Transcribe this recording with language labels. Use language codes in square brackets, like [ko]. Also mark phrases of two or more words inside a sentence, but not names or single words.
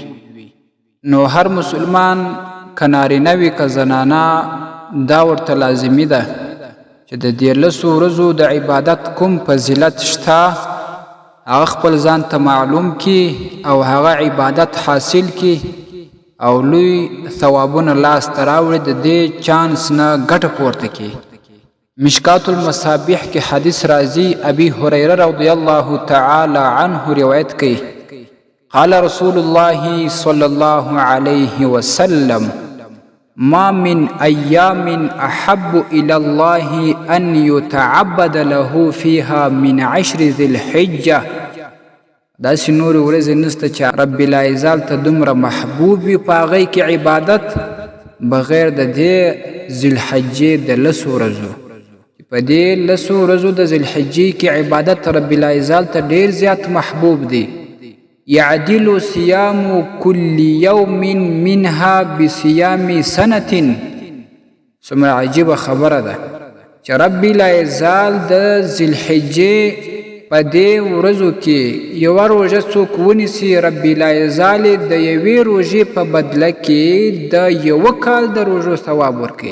[ps] نو هر مسلمان که نارینه وي که زنانه دا ورته لازمي ده چې د 14 ورځو د عبادت کوم فضیلت شته هغه خپل ځان ته معلوم کی او هغه عبادت حاصل کی او لوی ثوابونه لاس ته راوړي د دې چانس نه ګټه پورته کی. مشکات المصابیح کې حدیث راځي ابي هريره رضی الله تعالی عنه روایت کوي [ar] قال رسول الله صلى الله عليه وسلم ما من أيام أحب إلى الله أن يتعبد له فيها من 10 ذي الحجة. [ps] داسې نور ورځې نشته چې رب العزال ته دومره محبوب وي په هغې کې عبادت بغیر د دې ذوالحجې د 10 ورځو. په دې 10 ورځو د ذوالحجې کې عبادت رب العزال ته ډېر زیات محبوب دی. [ar] يعدل صيام كل يوم منها بصيام سنة. [ps] څومره عجیبه خبره ده چې رب لا یزال د ذوالحجې په دې ورځو کې یوه روژه څوک ونیسي رب لا یزال د یوې روژې په بدله کې د یوه کال د روژو ثواب ورکوي.